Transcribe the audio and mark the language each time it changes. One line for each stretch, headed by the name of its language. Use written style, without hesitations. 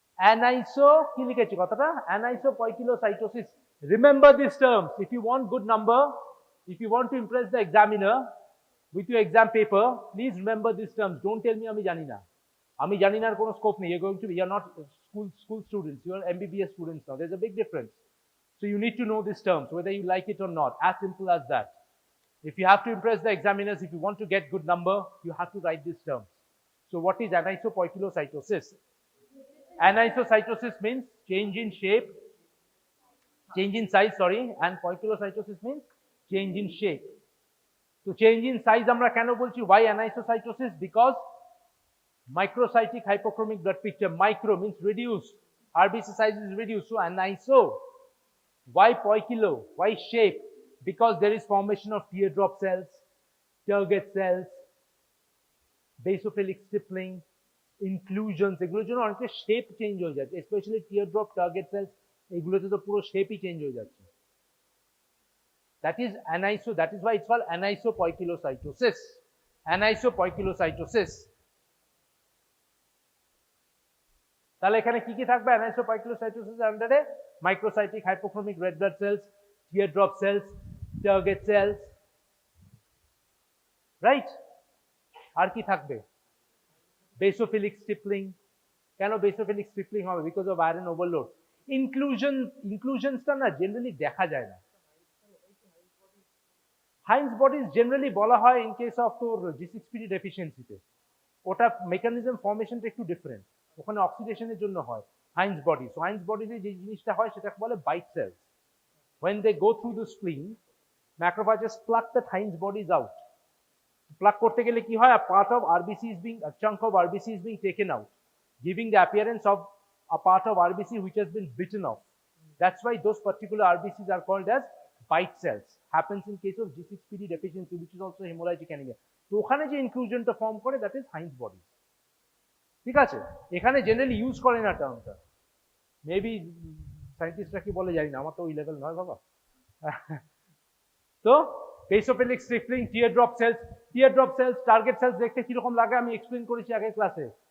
Bangla: Aniso, কি লিখেছি কথাটা?
English: Anisopoikilocytosis. Remember these terms. If you want good number, if you want to impress the examiner with your exam paper, please remember these terms. Don't tell me
Bangla: আমি জানি না। আমি জানি না কোনো স্কোপ নেই।
English: You are not school students. You are MBBS students now. There's a big difference. So you need to know these terms, whether you like it or not. As simple as that. If you have to impress the examiners, if you want to get good number, you have to write these terms. So what is anisopoikilocytosis? Anisocytosis means change in shape, change in size, sorry, and poikilocytosis means change in shape. So change in size
Bangla: আমরা কেন বলছি?
English: Why anisocytosis? Because Microcytic hypochromic blood picture. Micro means reduced. RBC size is reduced. So aniso. Why poikilo? Why shape? Because there is formation of teardrop cells, target cells, basophilic stippling, inclusions.
Bangla: এগুলোর জন্য অনেকটা shape change হয়ে যাচ্ছে, specially টিয়ারড্রপ target cells, এগুলোতে তো পুরো শেপই change হয়ে যাচ্ছে।
English: That is aniso. That is why it's called anisopoikilocytosis. Anisopoikilocytosis.
Bangla: তাহলে এখানে কি কি থাকবে anisopoikilocytosis আন্ডারে?
English: Microcytic hypochromic red blood cells, teardrop cells, target cells, right?
Bangla: আর কি থাকবে?
English: Basophilic stippling.
Bangla: কেন basophilic stippling হবে?
English: Because of iron overload.
Bangla: Inclusions টা না জেনারেলি দেখা যায় না।
English: Heinz bodies generally
Bangla: বলা হয়
English: in case of তোর G6PD deficiency তে।
Bangla: ওটা mechanism formation টা একটু different। ওখানে অক্সিডেশনের জন্য হয় Heinz bodies. So Heinz bodies এ যে জিনিসটা হয় সেটাকে বলে bite cells.
English: When they go through the spleen, macrophages pluck the Heinz bodies out.
Bangla: Pluck করতে গেলে কি হয়?
English: A chunk of RBC is being taken out, giving the appearance of a part of RBC which has been bitten off. That's why those particular RBCs are called as bite cells. Happens in case of G6PD deficiency, which is also hemorrhagic anemia.
Bangla: তো ওখানে যে ইনক্লুশনটা form করে,
English: that is Heinz bodies.
Bangla: ঠিক আছে? এখানে generally use করে না টার্মটা। Maybe সায়েন্টিস্টরা কি বলে জানি না, আমার তো ওই লেভেল নয় বাবা। তো basophilic stippling, teardrop cells, target cells দেখতে কিরকম লাগে আমি এক্সপ্লেন করেছি আগের ক্লাসে।